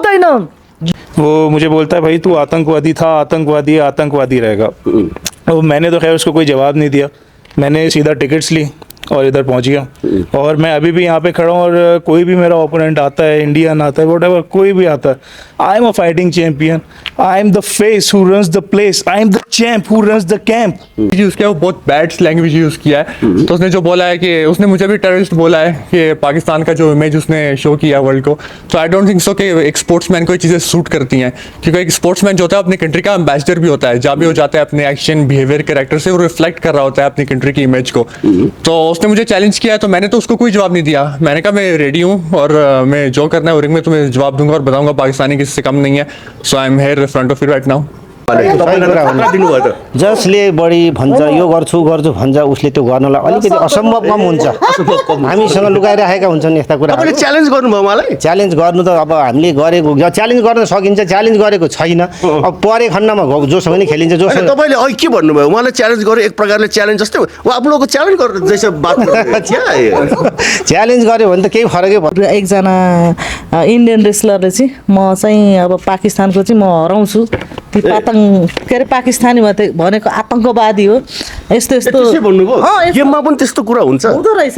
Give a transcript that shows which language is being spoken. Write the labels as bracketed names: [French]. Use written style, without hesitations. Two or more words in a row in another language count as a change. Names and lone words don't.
[Hindi] वो मुझे बोलता है भाई तू आतंकवादी था, आतंकवादी है, आतंकवादी रहेगा। तो मैंने तो खैर उसको कोई जवाब नहीं दिया, मैंने सीधा टिकट्स ली और इधर पहुंच गया। और मैं अभी भी यहाँ पे खड़ा हूँ और कोई भी मेरा ओपोनेंट आता है, इंडियन आता है, व्हाटएवर कोई भी आता है, [English] I am a fighting champion, I am the face who runs the place, I am the champ who runs the camp. [Hindi] यूज किया, वो बहुत [English] bad language [Hindi] यूज किया है। तो उसने जो बोला है कि उसने मुझे भी टेररिस्ट बोला है कि पाकिस्तान का जो इमेज उसने शो किया वर्ल्ड को। तो [English] I don't think so [Hindi] कि एक स्पोर्ट्समैन को ये चीज़ें सूट करती हैं, क्योंकि एक स्पोर्ट्समैन जो होता है अपनी कंट्री का एम्बेसडर भी होता है। जहाँ भी हो जाता है अपने [English] action behavior character [Hindi] से वो रिफ्लेक्ट कर रहा होता है अपनी कंट्री की इमेज को। तो उसने मुझे चैलेंज किया तो मैंने तो उसको कोई जवाब नहीं दिया। मैंने कहा मैं रेडी हूँ और मैं जो करना है वो रिंग में तुम्हें जवाब दूंगा और बताऊंगा पाकिस्तानी किसी से कम नहीं है। [English] So I am here front of you right now. [Nepali] जसले बढी भन्छ यो गर्छु गर्छु भन्छ उसले त्यो गर्नलाई अलिकति असम्भव कम हुन्छ। हामीसँग लुकाइराखेका हुन्छन् यस्ता कुराहरू। च्यालेन्ज गर्नुभयो मलाई? च्यालेन्ज गर्नु त अब हामीले गरेको, च्यालेन्ज गर्न सकिन्छ, च्यालेन्ज गरेको छैन। अब परे खण्डमा जोसँग नि खेलिन्छ, जोसँग। तपाईँले अहिले के भन्नुभयो? उहाँलाई च्यालेन्ज गर्यो एक प्रकारले च्यालेन्ज जस्तै हो, [Hindi] आप लोगों को [Nepali] च्यालेन्ज गरेर [Hindi] जैसे बात [Nepali] च्यालेन्ज गर्यो भने त केही फरकै पर्दैन। एकजना इन्डियन रेसलरले चाहिँ म चाहिँ अब पाकिस्तानको चाहिँ म हराउँछु, ती के अरे पाकिस्तानी भनेको आतङ्कवादी हो, यस्तो यस्तो भन्नुभयो। गेममा पनि त्यस्तो कुरा हुन्छ? हुँदो रहेछ।